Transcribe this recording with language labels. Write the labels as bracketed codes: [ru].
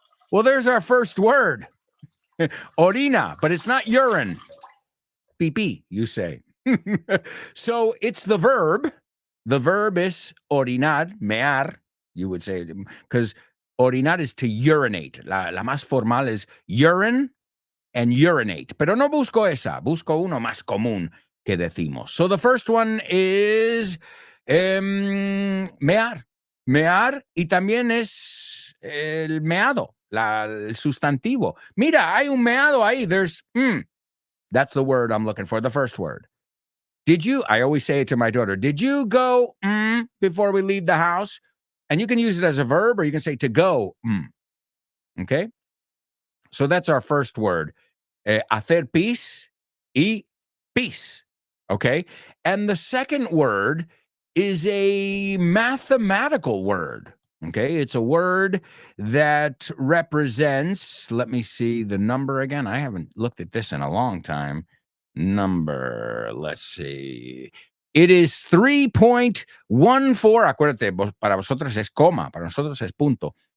[en] Well, there's our first word. Orina, but it's not urine. Pee-pee, you say. So it's the verb. The verb is orinar, mear, you would say, because orinar is to urinate. [es] La más formal [en] is urine and urinate. [es] Pero no busco esa, busco uno más común que decimos. [en] So the first one is mear. [es] Mear y también es el meado, el sustantivo. Mira, hay un meado ahí. [en] There's, that's the word I'm looking for, the first word. Did you, I always say it to my daughter, did you go before we leave the house? And you can use it as a verb or you can say to go. Okay? So that's our first word. [es] Hacer pis y pis. [en] Okay? And the second word is a mathematical word. Okay? It's a word that represents, let me see the number again. I haven't looked at this in a long time. Number, let's see. It is 3.14. [es] Acuérdate, para vosotros es coma, para nosotros es punto.